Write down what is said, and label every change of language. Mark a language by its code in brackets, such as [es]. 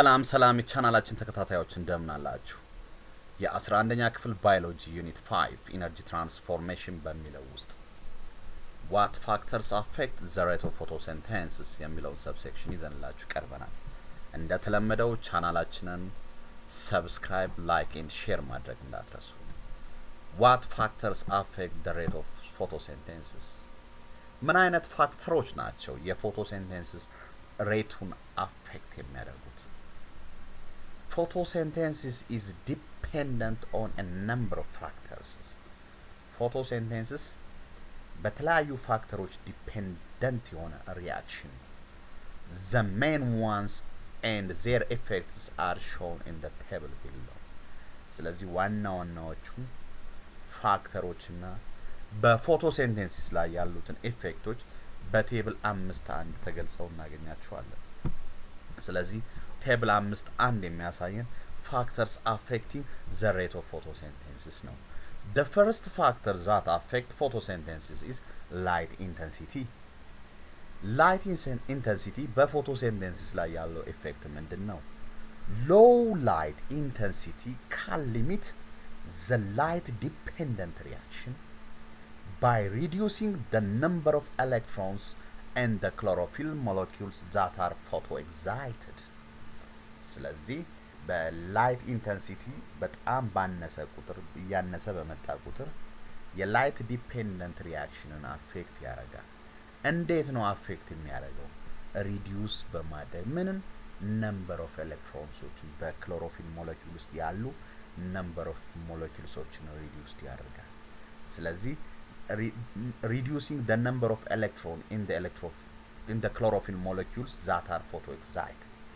[am] ሰላም የቻናላችን ተከታታዮች እንደምን አላችሁ? የ11ኛ ክፍል ባዮሎጂ ዩኒት 5 ኢነርጂ ትራንስፎርሜሽን በሚለው ውስጥ [en] what factors affect the rate of photosynthesis [am] የሚለውን ሰብሴክሽን ይዘንላችሁ ቀርበናል። እንደተለመደው ቻናላችንን ሰብስክራይብ፣ ላይክ ኤንድ ሼር ማድረግ እንዳትረሱ። what factors affect the rate of photosynthesis? ምን አይነት ፋክተሮች ናቸው የፎቶሲንቴሲስ ሬቱን አፌክት የሚያደርጉት? [en] Photosynthesis is dependent on a number of factors. Photosynthesis [am] በተለያዩ ፋክተሮች ዲፔንደንት የሆነ ሪአክሽን። [en] The main ones and their effects are shown in the table below. [am] ስለዚህ ዋናዎቹ ፋክተሮችና በፎቶሲንቴሲስ ላይ ያሉትን ኢፌክቶች በቴብል 5.1 ተገልጸው እናገኛቸዋለን። ስለዚህ ቴብል 5.1 የሚያሳየን [en] factors affecting the rate of photosynthesis [am] ነው. [en] The first factor that affect photosynthesis is light intensity. [am] Light intensity በፎቶሲንቴሲስ ላይ ያለው ኢፌክት ምንድነው? [en] Low light intensity can limit the light dependent reaction by reducing the number of electrons and the chlorophyll molecules that are photoexcited. [am] ስለዚህ በላይት ኢንተንሲቲ በጣም ባነሰ ቁጥር ያነሰ በመጣ ቁጥር የላይት ዲፔንደንት ሪአክሽንን አፌክት ያደርጋል። እንዴት ነው አፌክት የሚያደርገው? ሪዲዩስ በማድረግ ምንን ነምበር ኦፍ ኤሌክትሮንሶችን በክሎሮፊል ሞለኪውል ውስጥ ያሉ ነምበር ኦፍ ሞለኪውልሶችን ሪዲዩስ ያደርጋል። ስለዚህ [en] reducing the number of electron in the chlorophyll molecules that are photoexcited.